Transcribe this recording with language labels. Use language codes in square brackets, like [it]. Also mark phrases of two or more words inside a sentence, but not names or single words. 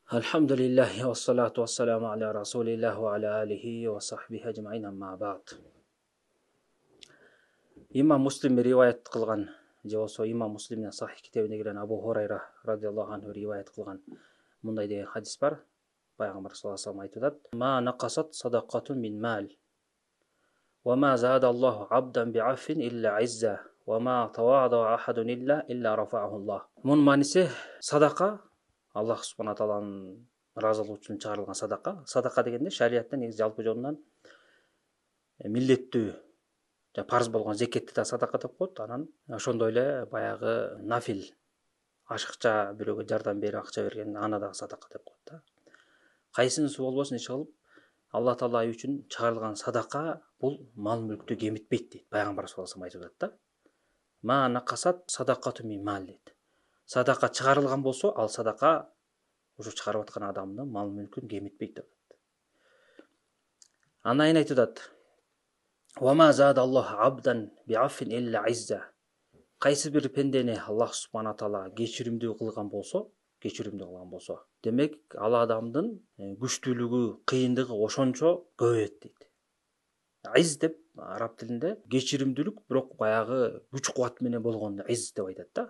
[ar] الحمد لله والصلاة والسلام على رسول الله وعلى آله وصحبه أجمعين أما بعد. [ky] Имам Муслим риваят кылган, же болсо Имам Муслимдин Сахих китебине кирген Абу Хурайра радиаллаху анху риваят кылган мындай деген хадис бар. Пайгамбар саллаллаху алейхи айтып атат: [ar] "ما نقصت صدقة من مال, وما زاد الله عبدا بعفو إلا عزا، وما تواضع أحد إلا رفعه الله." [ky] Мунун мааниси садака Аллах субхана тааланын ыраазылыгы үчүн чыгарылган садака. Садака дегенде шариятта негизи жалпы жолунан милдеттүү парз болгон зекетти да садака деп коет. Анан ошондой эле баягы нафил ашыкча бирөөгө жардам берип акча берген аны дагы садака деп коет да. Кайсынысы болбосун иш кылып Алла таала үчүн чыгарылган садака бул мал мүлктү кемитпейт дейт. Пайгамбар саллаллаху алейхи айтып атат да. [ar] ما نقصت صدقة من مال [ky] дейт. Садака чыгарылган болсо, ал садака ушу чыгарып аткан адамдын мал мүлкүн кемитпейт деп атат. Анан айтып атат: [ar] "وما زاد الله عبدا بعفو إلا عزا." [ky] Кайсы бир пендени Аллах субхана таала кечиримдүү кылган болсо, демек ал адамдын күчтүүлүгү, кыйындыгы ошончо көбөйөт дейт. Из деп араб тилинде кечиримдүүлүк, бирок баягы күч кубат менен болгон из деп айтат да.